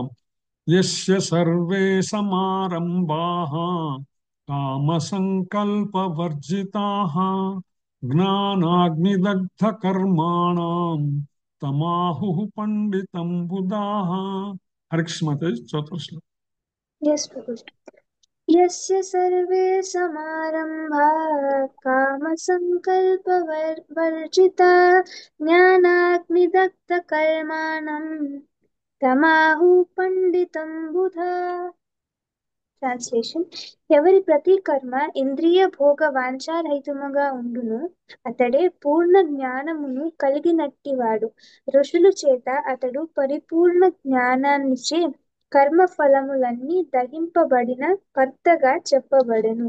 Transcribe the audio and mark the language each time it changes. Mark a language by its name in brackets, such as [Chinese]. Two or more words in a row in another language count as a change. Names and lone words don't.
[Sanskrit] యస్య సర్వే సమారంభాః కామసంకల్పవర్జితాః జ్ఞానాగ్నిదగ్ధ కర్మాణం తమాహుః పండితం బుధాః. హరికృష్ణమతే చతుర్ శ్లోకం. [English] Yes, Prabhuji. [Sanskrit] यस्य सर्वे समारम्भा कामसङ्कल्पवर्जिता ज्ञानाग्निदग्धकर्माणं तमाहु పండితం బుధా. [Telugu] ట్రాన్స్లేషన్: ఎవరి ప్రతి కర్మ ఇంద్రియ భోగ వాంఛారహితముగా ఉండును అతడే పూర్ణ జ్ఞానమును కలిగినట్టివాడు. ఋషుల చేత అతడు పరిపూర్ణ జ్ఞానాన్నిచే కర్మ ఫలములన్నీ దహింపబడిన కర్తగా చెప్పబడెను.